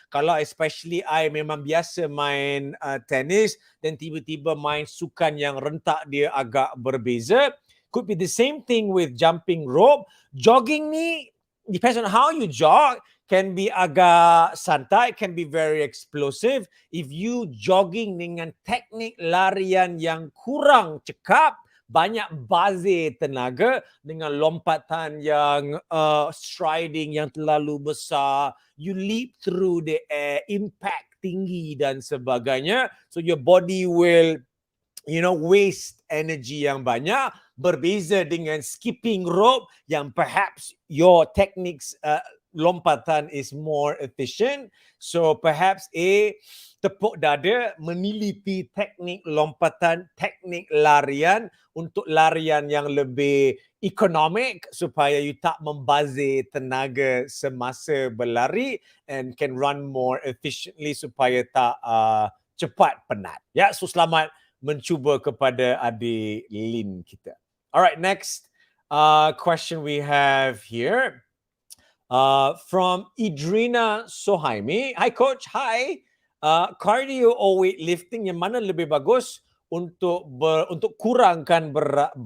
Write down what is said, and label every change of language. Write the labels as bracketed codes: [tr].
[ms] Kalau [en] especially [ms] I memang biasa main tenis dan tiba-tiba main sukan yang rentak dia agak berbeza. [en] Could be the same thing with jumping rope. Jogging [ms] ni [en] depends on how you jog. Can be [ms] agak santai, [en] can be very explosive. If you jogging [ms] dengan teknik larian yang kurang cekap, banyak bazir tenaga dengan lompatan yang striding yang terlalu besar, [en] you leap through the air, [ms] impact tinggi dan sebagainya. [en] So your body will waste energy [ms] yang banyak. Berbeza dengan skipping rope yang [en] perhaps your techniques [ms] lompatan [en] is more efficient. So perhaps [ms] tepuk dada meneliti teknik lompatan, teknik larian untuk larian yang lebih ekonomik supaya you tak membazir tenaga semasa berlari [en] and can run more efficiently [ms] supaya tak cepat penat. Ya, so selamat mencuba kepada adik Lin kita. [en] Alright, next question we have here. From Idrina Sohaimi. Hi coach, hi. [ms] Cardio or weightlifting yang mana lebih bagus untuk kurangkan berat?